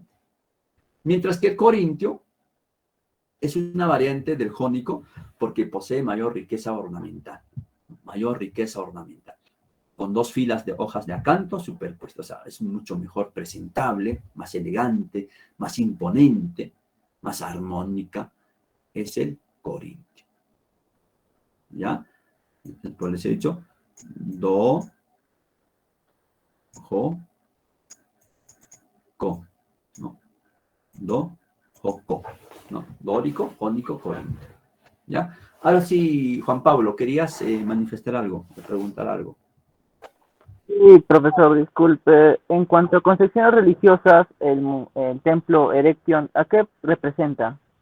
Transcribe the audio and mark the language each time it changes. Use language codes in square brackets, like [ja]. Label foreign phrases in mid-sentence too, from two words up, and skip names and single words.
[es] Mientras que el corintio es una variante del jónico porque posee mayor riqueza ornamental, con dos filas de hojas de acanto superpuestas. O sea, es mucho mejor presentable, más elegante, más imponente, más armónica. Es el corintio. ¿Ya? Pues les he dicho, do, jo, co. ¿No? Do, jo, co. ¿No? Dórico, jónico, corintio. ¿Ya? Ahora sí, Juan Pablo, ¿querías manifestar algo, preguntar algo? Sí, profesor, disculpe. En cuanto a concepciones religiosas, el templo Erection, ¿a qué representa?